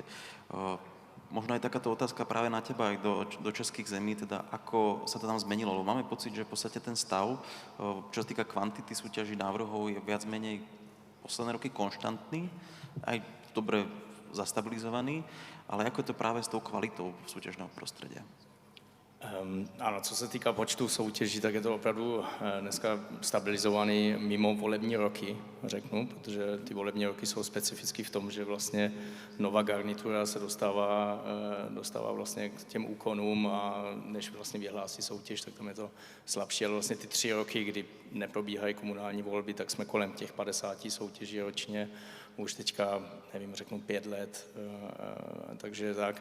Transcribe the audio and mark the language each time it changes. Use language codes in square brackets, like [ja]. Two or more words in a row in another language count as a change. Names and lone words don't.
[sk] Možno aj takáto otázka práve na teba aj do českých zemí, teda ako sa to tam zmenilo, lebo máme pocit, že v podstate ten stav, čo sa týka kvantity súťaží návrhov, je viac menej posledné roky konštantný, aj dobre zastabilizovaný, ale ako je to práve s tou kvalitou súťažného prostredia? [cs] Ano, co se týká počtu soutěží, tak je to opravdu dneska stabilizovaný mimo volební roky, řeknu, protože ty volební roky jsou specificky v tom, že vlastně nová garnitura se dostává vlastně k těm úkonům a než vlastně vyhlásí soutěž, tak tam je to slabší, ale vlastně ty 3 roky, kdy neprobíhají komunální volby, tak jsme kolem těch 50 soutěží ročně, už teďka, nevím, řeknu 5 let, takže tak.